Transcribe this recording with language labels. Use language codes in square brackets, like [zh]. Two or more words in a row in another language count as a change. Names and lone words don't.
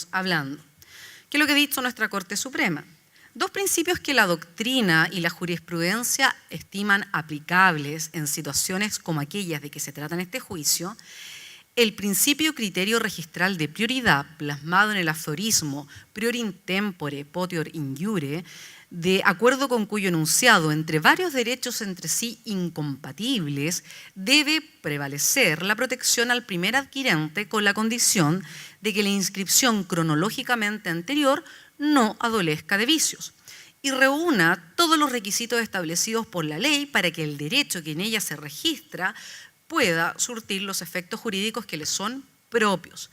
[es] ¿Qué es lo que ha dicho nuestra Corte Suprema? Dos principios que la doctrina y la jurisprudencia estiman aplicables en situaciones como aquellas de que se trata en este juicio: el principio criterio registral de prioridad, plasmado en el aforismo [la] prior in tempore, potior in iure, [es] de acuerdo con cuyo enunciado entre varios derechos entre sí incompatibles debe prevalecer la protección al primer adquirente con la condición de que la inscripción cronológicamente anterior no adolezca de vicios y reúna todos los requisitos establecidos por la ley para que el derecho que en ella se registra pueda surtir los efectos jurídicos que le son propios.